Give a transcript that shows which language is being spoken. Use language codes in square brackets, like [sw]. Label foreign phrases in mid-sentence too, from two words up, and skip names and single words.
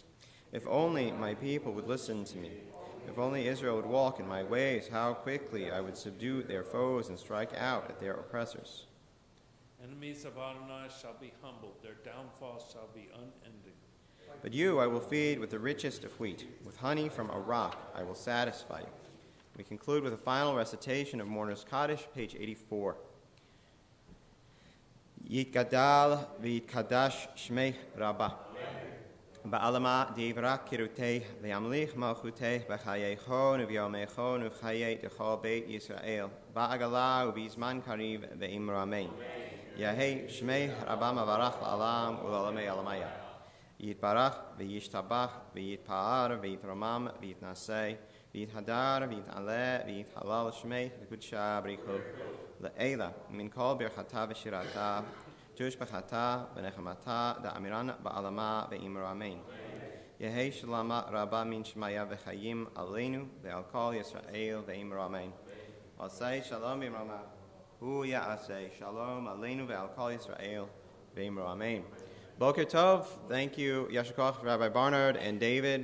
[en] If only my people would listen to me. If only Israel would walk in my ways, how quickly I would subdue their foes and strike out at their oppressors. Enemies of Adonai shall be humbled. Their downfall shall be unending. But you I will feed with the richest of wheat. With honey from a rock I will satisfy you. We conclude with a final recitation of Mourner's Kaddish, page 84. [arc] יתגדל ויתקדש שמיה רבא. בעלמא די ברא כרעותיה וימליך מלכותיה בחייכון וביומיכון ובחיי דכל בית ישראל. בעגלא ובזמן קריב ואמרו אמן יהא שמיה רבא מברך לעלם ולעלמי עלמיא. יתברך וישתבח ויתפאר ויתרומם ויתנשא ויתהדר ויתעלה ויתהלל שמיה דקדשא בריך הוא לעלא מן כל ברכתא ושירתא תשבחתא ונחמתא דאמירן בעלמא ואמרו אמן. יהא שלמא רבא מן שמיא וחיים עלינו ועל כל ישראל ואמרו אמן. [he] עשה שלום במרומיו הוא יעשה שלום עלינו ועל כל ישראל ואמרו אמן. בוקר טוב, [en] thank you, Yashikoch, Rabbi Barnard and David,